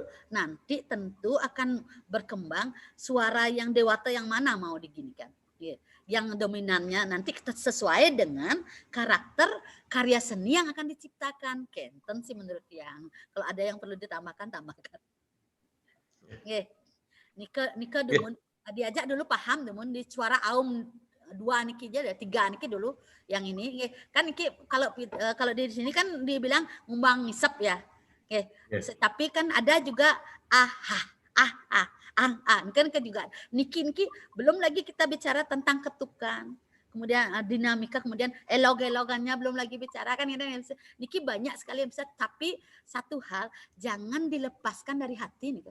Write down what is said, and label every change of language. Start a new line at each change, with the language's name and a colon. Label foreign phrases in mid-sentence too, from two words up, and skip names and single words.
Indonesian: Nanti tentu akan berkembang suara yang dewata yang mana mau diginikan. Ya. Yang dominannya nanti kita sesuai dengan karakter karya seni yang akan diciptakan. Kenten sih menurut yang. Kalau ada yang perlu ditambahkan, tambahkan.
Balinese: Nika dumun
Indonesian: diajak dulu
Balinese: paham dumun
Indonesian: di suara aum 2 niki aja 3 niki dulu yang ini kan niki kalau di sini kan dibilang ngumbang ngisep ya. Tapi kan ada juga kan juga niki belum lagi kita bicara tentang ketukan. Kemudian dinamika, kemudian elog-elogannya belum lagi bicara kan niki banyak sekali yang bisa, tapi satu hal jangan dilepaskan dari hati nih.